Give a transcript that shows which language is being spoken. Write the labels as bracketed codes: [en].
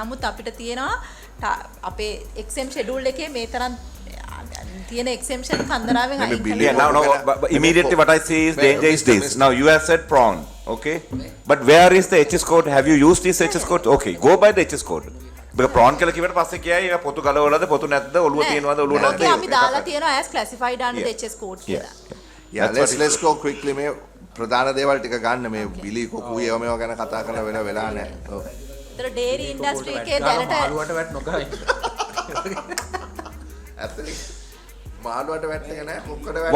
[si] නමුත් අපිට තියෙනවා අපේ එක්සෙම් ෂෙඩියුල් එකේ මේ තරම් තියෙන එක්සෙම්ෂන් කන්දරාවෙන් අයින් කරලා [en] Yeah, now, but immediately what I see is danger is this. Now you have said prawn, okay? But where is the HS code? Have you used this HS code? Okay, go by the HS code. because [si] prawn කියලා කිව්වට පස්සේ කියයි ඒක පොතු ගලවලද පොතු නැද්ද ඔළුව තියෙනවද ඔළුව නැද්ද ඕකේ අපි දාලා තියෙනවා [en] as classified under the HS code [si] කියලා. [en] Yeah, let's go quickly [si] මේ ප්‍රධාන දේවල් ටික ගන්න මේ බිලි කොකු ඒව මේව ගැන කතා කරලා වෙන වෙලා නැහැ. ඔව්. ඒතර dairy industry එකේ දැනට මාළුවට වැට් නොගහයි. ඇත්තටම මාළුවට වැට් එක නැහැ මුක්කට වැට්.